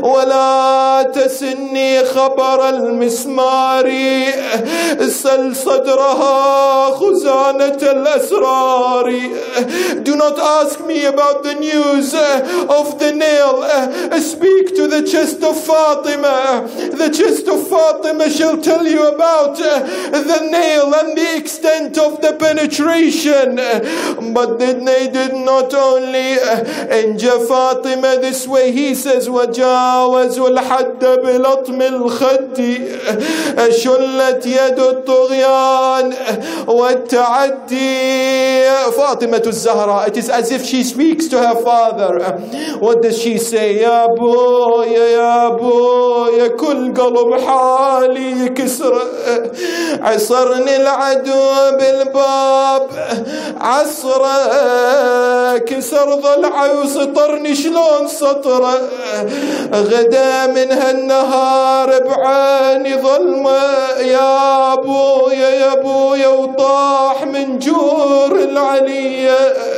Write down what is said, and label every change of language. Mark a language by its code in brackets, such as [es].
[ar] ولا تسني خبر المسمار سل صدرها خزانة الأسرار. [en] Do not ask me about the news of the nail. Speak to the chest of Fatima. The chest of Fatima shall tell you about the nail and the extent of the penetration. But they did not only injure Fatima this way. He says [ar] وجاوزوا الحد بلطم الخد شلت يد الطغيان والتعدي. [en] Fatima Zahra, it is as if she speaks to her father. What does she say? [ar] يا بويا كل قلب حالي يكسر عصرني العدو بالباب عصره كسر ضلعي وسطرني شلون سطره غدا من هالنهار بعيني ظلمه يا بويا وطاح من جور العلية